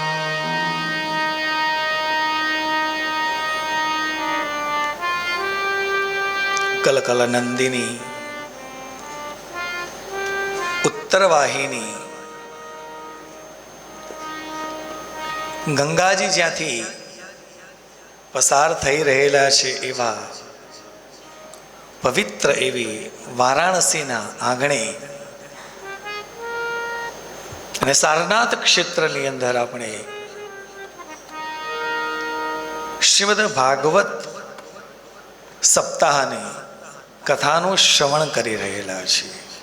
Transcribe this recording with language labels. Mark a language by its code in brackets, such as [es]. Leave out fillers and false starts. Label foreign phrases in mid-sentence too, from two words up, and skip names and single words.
[gu] કલકલ નંદિની ઉત્તરવાહિની ગંગાજી જ્યાંથી પસાર થઈ રહેલા છે એવા પવિત્ર એવી વારાણસીના આંગણે અને સારનાથ ક્ષેત્રની અંદર આપણે શ્રીમદ ભાગવત સપ્તાહની કથાનું શ્રવણ કરી રહેલા છીએ।